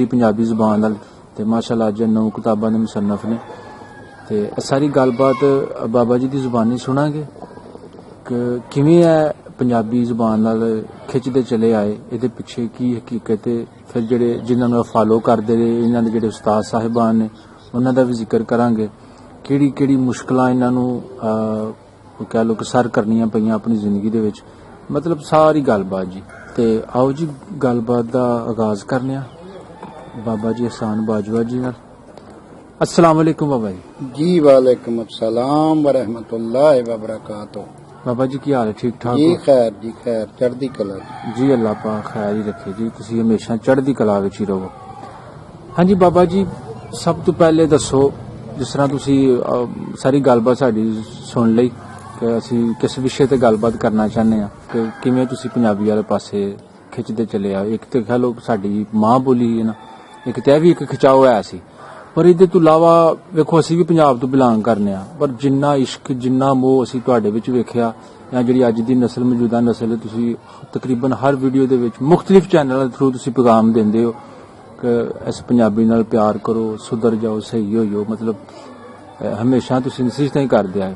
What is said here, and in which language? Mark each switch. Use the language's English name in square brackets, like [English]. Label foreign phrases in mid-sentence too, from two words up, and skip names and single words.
[Punjabi] ਪੰਜਾਬੀ ਜ਼ੁਬਾਨ ਨਾਲ ਤੇ ਮਾਸ਼ਾਅੱਲਾ ਅੱਜ 9 ਕਿਤਾਬਾਂ ਦੇ ਮੁਸੰਨਫ ਨੇ ਤੇ ਸਾਰੀ ਗੱਲਬਾਤ ਬਾਬਾ ਜੀ ਦੀ ਜ਼ੁਬਾਨੀ ਸੁਣਾਂਗੇ ਕਿ ਕਿਵੇਂ ਹੈ ਪੰਜਾਬੀ ਜ਼ੁਬਾਨ ਨਾਲ ਖਿੱਚਦੇ ਚਲੇ ਆਏ, ਇਹਦੇ ਪਿੱਛੇ ਕੀ ਹਕੀਕਤ ਹੈ, ਫਿਰ ਜਿਹੜੇ ਜਿਨ੍ਹਾਂ ਨੂੰ ਫਾਲੋ ਕਰਦੇ ਰਹੇ ਇਹਨਾਂ ਦੇ ਜਿਹੜੇ ਉਸਤਾਦ ਸਾਹਿਬਾਨ ਨੇ ਉਹਨਾਂ ਦਾ ਵੀ ਜ਼ਿਕਰ ਕਰਾਂਗੇ, ਕਿਹੜੀ ਕਿਹੜੀ ਮੁਸ਼ਕਲਾਂ ਇਹਨਾਂ ਨੂੰ ਕਹਿ ਲਓ ਕਿ ਸਰ ਕਰਨੀਆਂ ਪਈਆਂ ਆਪਣੀ ਜ਼ਿੰਦਗੀ ਦੇ ਵਿੱਚ, ਮਤਲਬ ਸਾਰੀ ਗੱਲਬਾਤ ਜੀ। ਤੇ ਆਓ ਜੀ ਗੱਲਬਾਤ ਦਾ ਆਗਾਜ਼ ਕਰਨੇ ਆ ਬਾਬਾ ਜੀ ਅਹਿਸਾਨ ਬਾਜਵਾ ਜੀ ਨਾਲ। [Arabic] السلام عليكم बाबा जी। जी وعليكم السلام ورحمة الله وبركاته. [Punjabi] ਬਾਬਾ ਜੀ ਕੀ ਹਾਲ ਹੈ, ਠੀਕ ਠਾਕ जी हो? ਜੀ ਖੈਰ ਚੜ੍ਹਦੀ ਕਲਾ ਜੀ ਅੱਲਾਹ ਪਾਕ ਖੈਰ ਹੀ ਰੱਖੇ ਜੀ, ਤੁਸੀ ਹਮੇਸ਼ਾ ਚੜ੍ਹਦੀ ਕਲਾ ਵਿਚ ਹੀ ਰਹੋ। ਹਾਂ ਜੀ ਬਾਬਾ ਜੀ, ਸਭ ਤੋ ਪਹਿਲੇ ਦੱਸੋ ਜਿਸ ਤਰ੍ਹਾਂ ਤੁਸੀ ਸਾਰੀ ਗੱਲਬਾਤ ਸਾਡੀ ਸੁਣ ਲਈ ਕਿ ਅਸੀ ਕਿਸ ਵਿਸ਼ੇ ਤੇ ਗੱਲਬਾਤ ਕਰਨਾ ਚਾਹਤੇ ਹੈਂ ਕਿ ਕਿਵੇਂ ਤੁਸੀ ਪੰਜਾਬੀ ਵਾਲੇ ਪਾਸੇ ਖਿੱਚਦੇ ਚਲੇ ਆ। ਏਕ ਤੋ ਕਹਿ ਲੋ ਸਾਡੀ ਮਾਂ ਬੋਲੀ ਹੈ ਨਾ, ਏਕ ਤੇ ਭੀ ਏਕ ਖਿਚਾਓ ਹੈ ਸੀ, ਪਰ ਇਹਦੇ ਤੋਂ ਇਲਾਵਾ ਵੇਖੋ ਅਸੀਂ ਵੀ ਪੰਜਾਬ ਤੋਂ ਬਿਲੋਂਗ ਕਰਨੇ ਆ, ਪਰ ਜਿੰਨਾ ਇਸ਼ਕ ਜਿੰਨਾ ਮੋਹ ਅਸੀਂ ਤੁਹਾਡੇ ਵਿੱਚ ਵੇਖਿਆ ਜਾਂ ਜਿਹੜੀ ਅੱਜ ਦੀ ਨਸਲ ਮੌਜੂਦਾ ਨਸਲ ਤੁਸੀਂ ਤਕਰੀਬਨ ਹਰ ਵੀਡੀਓ ਦੇ ਵਿੱਚ ਮੁxtਲਿਫ ਚੈਨਲਾਂ ਦੇ ਥਰੂ ਤੁਸੀਂ ਪੈਗਾਮ ਦਿੰਦੇ ਹੋ ਕਿ ਇਸ ਪੰਜਾਬੀ ਨਾਲ ਪਿਆਰ ਕਰੋ, ਸੁਧਰ ਜਾਓ, ਸਹੀ ਹੋਇਓ, ਮਤਲਬ ਹਮੇਸ਼ਾ ਤੁਸੀਂ ਨਸੀਹਤਾਂ ਹੀ ਕਰਦੇ ਆਏ।